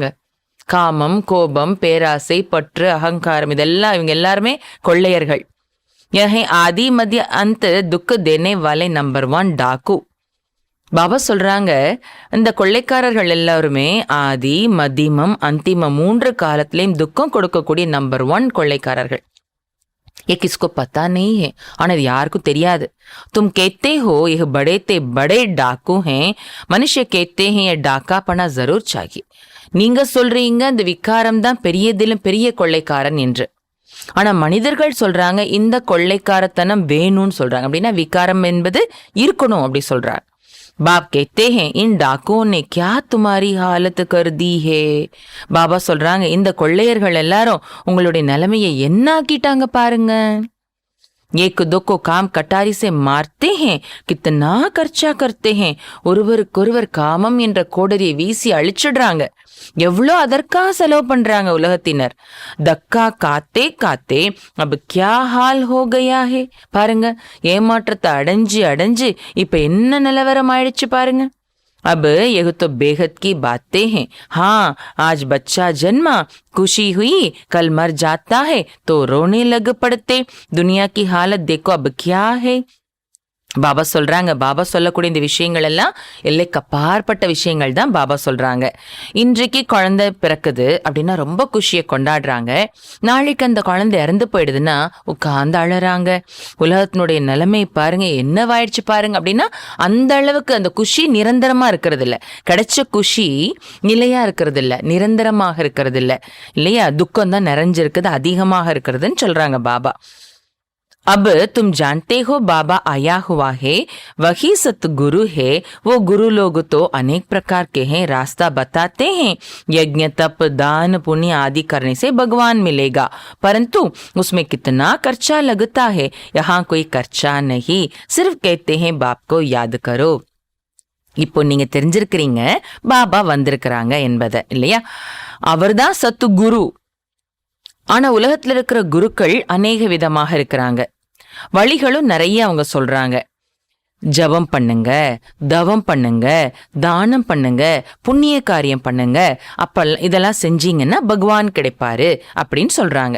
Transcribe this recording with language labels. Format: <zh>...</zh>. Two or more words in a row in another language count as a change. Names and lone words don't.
<ta>காமம், கோபம், பேராசை, பற்று, அகங்காரம், இதெல்லாம் இவங்க எல்லாருமே கொள்ளையர்கள்.</ta> <hi>यही आदि मध्य अंत दुःख देने वाले नंबर 1 डाकू.</hi> <ta>பாபா சொல்றாங்க, இந்த கொள்ளைக்காரர்கள் எல்லாருமே ஆதி, மத்தியமம், அந்திமம் 3 காலத்திலையும் துக்கம் கொடுக்கக்கூடிய நம்பர் 1 கொள்ளைக்காரர்கள்.</ta> <hi>ये किसको पता नहीं है,</hi> <ta>ஆனா இது யாருக்கும் தெரியாது.</ta> <hi>तुम कहते हो ये बड़े डाकू हैं, मनुष्य कहते हैं ये डाकापना जरूर चाहिए.</hi> <ta>நீங்க சொல்றீங்க இந்த விகாரம் தான் பெரியதிலும் பெரிய கொள்ளைக்காரன் என்று. ஆனா மனிதர்கள் சொல்றாங்க இந்த கொள்ளைக்காரத்தனம் வேணும்னு சொல்றாங்க. அப்படின்னா விகாரம் என்பது இருக்கணும் அப்படி சொல்றார்.</ta> <hi>बाप कहते हैं इन डाकुओं ने क्या तुम्हारी हालत कर दी है.</hi> <ta>பாபா சொல்றாங்க, இந்த கொள்ளையர்கள் எல்லாரும் உங்களுடைய நிலைமையை என்ன ஆக்கிட்டாங்க பாருங்க.</ta> <hi>एक दो को काम कटारी से मारते हैं, कितना खर्चा करते हैं.</hi> <ta>ஒருவருக்கொருவர் காமம் என்ற கோடரியை வீசி அழிச்சிடுறாங்க. எவ்வளோ அதற்காக செலவு பண்றாங்க உலகத்தினர்.</ta> <hi>धक्का खाते खाते अब क्या हाल हो गया है.</hi> <ta>பாருங்க, ஏமாற்றத்தை அடைஞ்சு இப்ப என்ன நிலவரம் ஆயிடுச்சு பாருங்க.</ta> <hi>अब यह तो बेहद की बातें हैं. हाँ, आज बच्चा जन्मा, खुशी हुई, कल मर जाता है तो रोने लग पड़ते. दुनिया की हालत देखो अब क्या है.</hi> <ta>பாபா சொல்றாங்க, பாபா சொல்லக்கூடிய இந்த விஷயங்கள் எல்லாம் எல்லைக்கு அப்பாற்பட்ட விஷயங்கள் தான் பாபா சொல்றாங்க. இன்றைக்கு குழந்தை பிறக்குது அப்படின்னா ரொம்ப குஷியை கொண்டாடுறாங்க. நாளைக்கு அந்த குழந்தை இறந்து போயிடுதுன்னா உட்கார்ந்து அழறாங்க. உலகத்தினுடைய நிலைமை பாருங்க என்னவாயிடுச்சு பாருங்க. அப்படின்னா அந்த அளவுக்கு அந்த குஷி நிரந்தரமா இருக்கிறது இல்ல. கிடைச்ச குஷி நிலையா இருக்கிறது இல்ல, நிரந்தரமாக இருக்கிறது இல்ல இல்லையா. துக்கம் தான் நிறைஞ்சிருக்குது, அதிகமாக இருக்கிறதுன்னு சொல்றாங்க பாபா.</ta> <hi>अब तुम जानते हो बाबा आया हुआ है, वही सतगुरु है. वो गुरु लोग तो अनेक प्रकार के हैं, रास्ता बताते हैं. यज्ञ, तप, दान, पुण्य आदि करने से भगवान मिलेगा, परंतु उसमें कितना खर्चा लगता है. यहाँ कोई खर्चा नहीं, सिर्फ कहते हैं बाप को याद करो.</hi> <ta>இப்போ நீங்க தெரிஞ்சிருக்கிறீங்க பாபா வந்திருக்கிறாங்க என்பதை இல்லையா. அவர்தான் சத்து குரு. ஆனா உலகத்துல இருக்கிற குருக்கள் அநேக விதமாக இருக்கிறாங்க. வழிகளும் நிறைய அவங்க சொல்றாங்க. ஜபம் பண்ணுங்க, தவம் பண்ணுங்க, தானம் பண்ணுங்க, புண்ணிய காரியம் பண்ணுங்க, அப்ப இதெல்லாம் செஞ்சீங்கன்னா பகவான் கிடைப்பாரு அப்படின்னு சொல்றாங்க.</ta>